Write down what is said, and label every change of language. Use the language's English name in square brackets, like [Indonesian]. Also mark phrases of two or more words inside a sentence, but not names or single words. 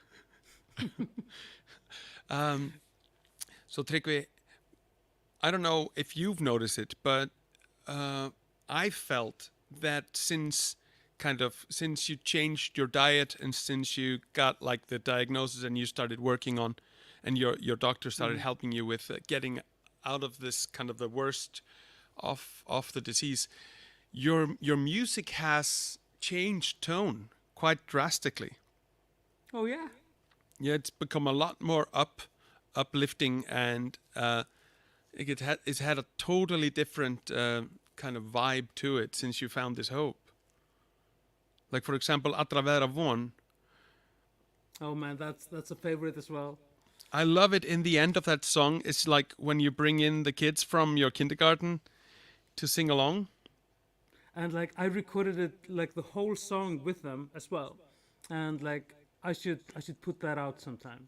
[English] So Tryggvi, I don't know if you've noticed it, but I felt that since you changed your diet and since you got like the diagnosis and you started working on, and your doctor started helping you with getting out of this kind of the worst of the disease, your music has changed tone quite drastically. Oh yeah, Yeah, it's become a lot more uplifting, and it's had a totally different kind of vibe to it since you found this hope. Like for example, Allra vera von. oh man, that's a favorite as well. I love it. In the end of that song, it's like when you bring in the kids from your kindergarten to sing along. And like I recorded it like the whole song with them as well, and like I should put that out sometime.